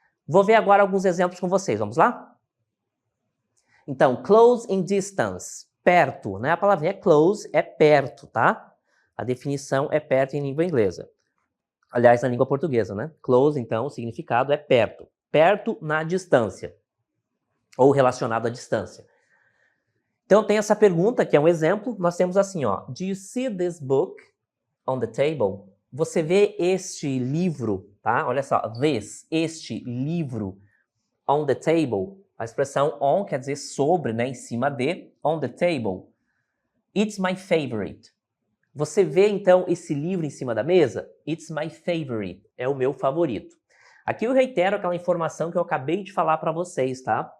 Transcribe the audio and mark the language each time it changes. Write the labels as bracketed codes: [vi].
[pt] Vou ver agora alguns exemplos com vocês, vamos lá? Então, [en] close in distance, [pt] perto, né? A palavrinha close é perto, tá? A definição é perto em língua inglesa. Aliás, na língua portuguesa, né? Close, então, o significado é perto. Perto na distância. Ou relacionado à distância. Então, tem essa pergunta, que é um exemplo. Nós temos assim, ó. [en] Do you see this book on the table? [pt] Você vê este livro, tá? Olha só, este livro [en] on the table. [pt] A expressão on quer dizer sobre, né? Em cima de, [en] on the table. It's my favorite. [pt] Você vê, então, esse livro em cima da mesa? [en] It's my favorite. [pt] É o meu favorito. Aqui eu reitero aquela informação que eu acabei de falar para vocês, tá?